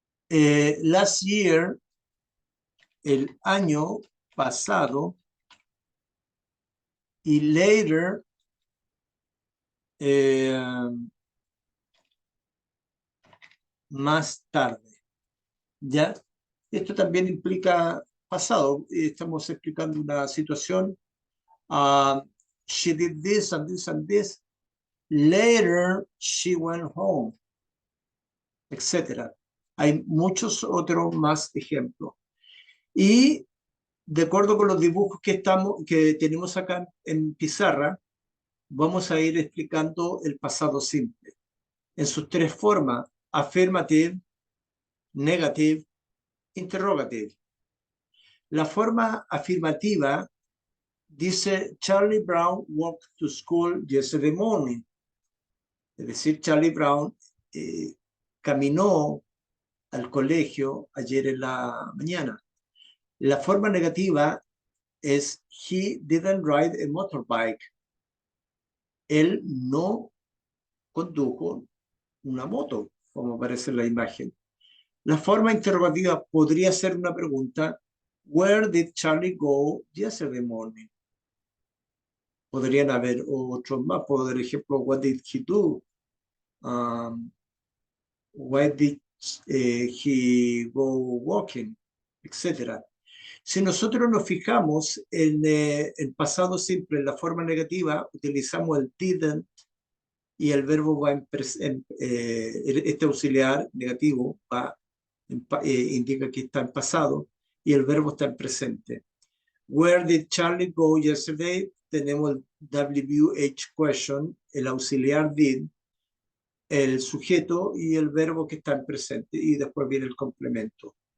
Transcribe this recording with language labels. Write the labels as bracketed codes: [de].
[en] last year, [es] el año pasado, y later, eh, más tarde, ¿ya? Esto también implica pasado. Estamos explicando una situación. [en] Uh, she did this and this and this. Later, she went home, etcétera. [es] Hay muchos otros más ejemplos. Y de acuerdo con los dibujos que tenemos acá en pizarra, vamos a ir explicando el pasado simple en sus tres formas: [en] affirmative, negative, interrogative. [es] La forma afirmativa dice [en] Charlie Brown walked to school yesterday morning. [es] Es decir, Charlie Brown caminó al colegio ayer en la mañana. La forma negativa es [en] he didn't ride a motorbike. [es] Él no condujo una moto, como aparece en la imagen. La forma interrogativa podría ser una pregunta. [en] Where did Charlie go yesterday morning? [es] Podrían haber otros más. Por ejemplo, [en] what did he do? Why did he go walking? Etcétera. [es] Si nosotros nos fijamos en el pasado simple, en la forma negativa, utilizamos el didn't y el verbo va este auxiliar negativo indica que está en pasado y el verbo está en presente. [en] Where did Charlie go yesterday? [es] Tenemos el WH question, el auxiliar did, el sujeto y el verbo que está en presente, y después viene el complemento.